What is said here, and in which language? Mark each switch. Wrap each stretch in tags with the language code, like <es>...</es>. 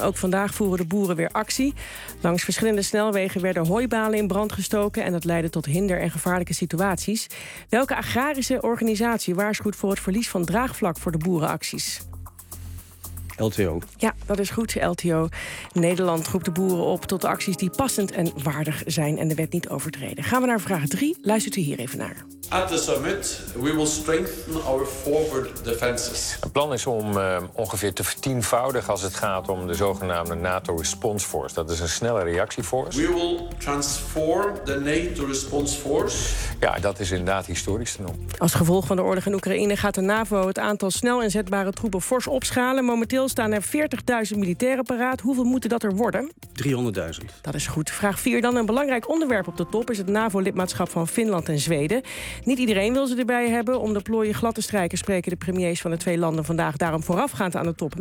<nl>Ook vandaag voeren de boeren weer actie. Langs verschillende snelwegen werden hooibalen in brand gestoken en dat leidde tot hinder en gevaarlijke situaties. Welke agrarische organisatie waarschuwt voor het verlies van draagvlak voor de boerenacties? LTO. Ja, dat is goed, LTO. Nederland roept de boeren op tot acties die passend en waardig zijn en de wet niet overtreden. Gaan we naar vraag 3. Luistert u hier even naar.</nl> <en>At the summit, we will strengthen our forward defenses.</en> <nl>Het plan is om ongeveer te vertienvoudigen als het gaat om de zogenaamde NATO Response Force. Dat is een snelle reactieforce.</nl> <en>We will transform the NATO Response Force.</en> <nl>Ja, dat is inderdaad historisch te noemen. Als gevolg van de oorlog in Oekraïne gaat de NAVO het aantal snel inzetbare troepen fors opschalen. Momenteel staan er 40.000 militairen paraat. Hoeveel moeten dat er worden? 300.000. Dat is goed. Vraag 4 dan. Een belangrijk onderwerp op de top is het NAVO-lidmaatschap van Finland en Zweden. Niet iedereen wil ze erbij hebben. Om de plooien glad te strijken spreken de premiers van de twee landen vandaag daarom voorafgaand aan de top.</nl>